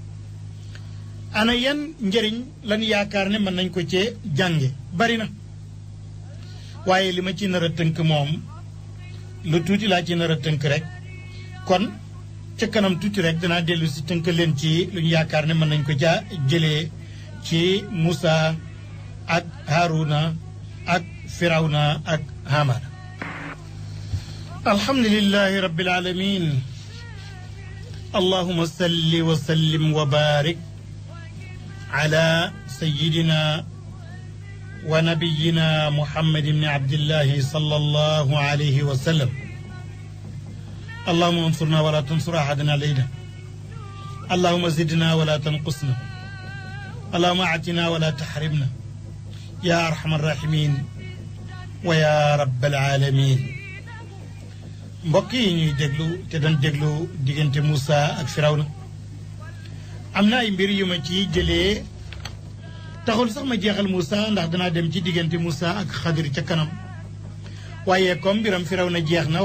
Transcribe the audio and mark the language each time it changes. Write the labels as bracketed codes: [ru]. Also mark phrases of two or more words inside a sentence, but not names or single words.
[wo] ana yan njëriñ lan yaakaar ne mën nañ ko cee jànge bari na waaye li ma ci nar a tënk moom lu tuuti laa ci nar a tënk rek kon ca kanam tuuti rek danaa dellu si tënk leen ci lu ñu yaakaar ne mën nañ ko caa jëlee ci Moussa ak Haaruna ak Firawna ak Haamaana [ar] الحمد لله رب العالمين اللهم صل وسلم وبارك على سيدنا ونبينا محمد ابن عبد الله صلى الله عليه وسلم اللهم انصرنا ولا تنصر أحدنا علينا اللهم زدنا ولا تنقصنا اللهم أعطنا ولا تحرمنا يا أرحم الراحمين ويا رب العالمين [wo] mbokk yi ñuy déglu te doon déglu diggante Moussa ak Firawna am na ay mbir yu ma ci jëlee taxul sax ma jeexal Moussa ndax danaa dem ci diggante Moussa ak Xadir ca kanam waaye comme mbiram Firawna jeex na